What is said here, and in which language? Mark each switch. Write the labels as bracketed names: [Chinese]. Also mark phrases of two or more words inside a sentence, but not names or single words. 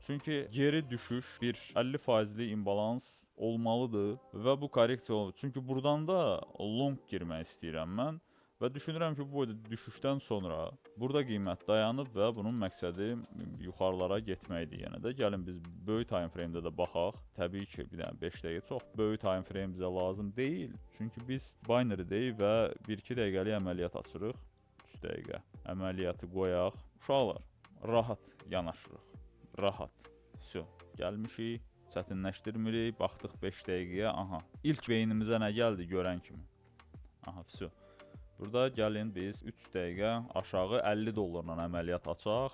[Azerbaijani] Çünki geri düşüş bir 50%lik imbalans olmalıdır və bu korreksiya olur. Çünki buradan da long girmək istəyirəm mən. Və düşünürəm ki, bu düşüşdən sonra burada qiymət dayanıb və bunun məqsədi yuxarılara getməkdir. Yəni də gəlin biz böyük [English] time frame- [Azerbaijani] də də baxaq. Təbii ki, bir dənə 5 dəqiqə çox böyük [English] time frame [Azerbaijani] bizə lazım deyil. Çünki biz binary-deyik və 1-2 dəqiqəlik əməliyyat açırıq. 3 dəqiqə əməliyyatı qoyaq. Uşaqlar, rahat yanaşırıq. Rahat. Gəlmişik, çətinləşdirmirik. Baxdıq 5 dəqiqəyə. Aha, ilk beynimizə nə gəldi görən kimi. Aha, burada gəlin biz 3 dəqiqə aşağı 50 dollarla əməliyyat açaq.